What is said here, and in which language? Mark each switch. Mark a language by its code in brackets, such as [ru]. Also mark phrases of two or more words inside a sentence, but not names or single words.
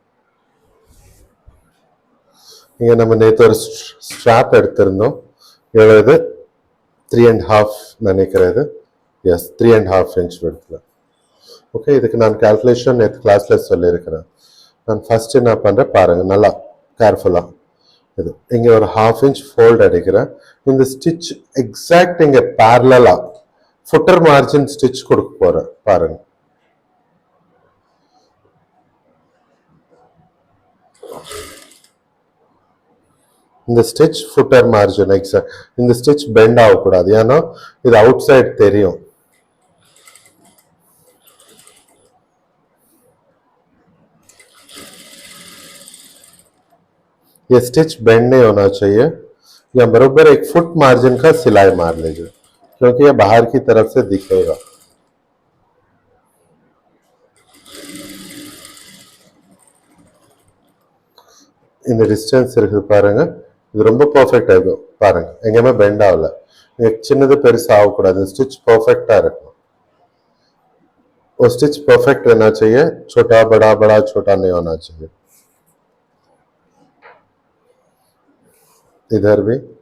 [ta] இங்க நம்ம நேற்று ஒரு ஸ்ட்ராப் எடுத்திருந்தோம் எவ்வளவு 3.5 நினைக்கிறது எஸ் 3.5 inch விட்த்ல ஓகே இதுக்கு நான் கால்குலேஷன் நேற்று கிளாஸ்ல சொல்லியிருக்கிறேன் நான் ஃபர்ஸ்ட் என்ன பண்றேன் பாருங்க நல்லா கேர்ஃபுல்லா இது இங்க ஒரு 1/2 inch ஃபோல்ட் அடிக்கிறேன் இந்த [en] stitch exact [ta] இங்க [en] parallel footer margin stitch [ta] கொடுக்க போறேன் பாருங்க இந்த [en] stitch footer margin exact [ta] இந்த ஸ்டிச் பெண்ட் ஆக கூடாது ஏன்னா இது [en] out side [ta] தெரியும் [hi] ये [en] stitch bend [hi] नहीं होना चाहिए या बराबर 1 [en] foot margin [hi] का सिलाई मार लीजिए क्योंकि ये बाहर की तरफ से दिखेगा [ta] இந்த டிஸ்டன்ஸ் இருக்கு பாருங்க இது ரொம்ப பெர்ஃபெக்ட்டா இருக்கு பாருங்க எங்கேயுமே பெண்ட் ஆகல சின்னது பெருசா ஆக கூடாது ஸ்டிச் பெர்ஃபெக்ட்டா இருக்கும் [hi] वो [en] stitch perfect [hi] रहना चाहिए छोटा बड़ा बड़ा छोटा नहीं होना चाहिए इधर भी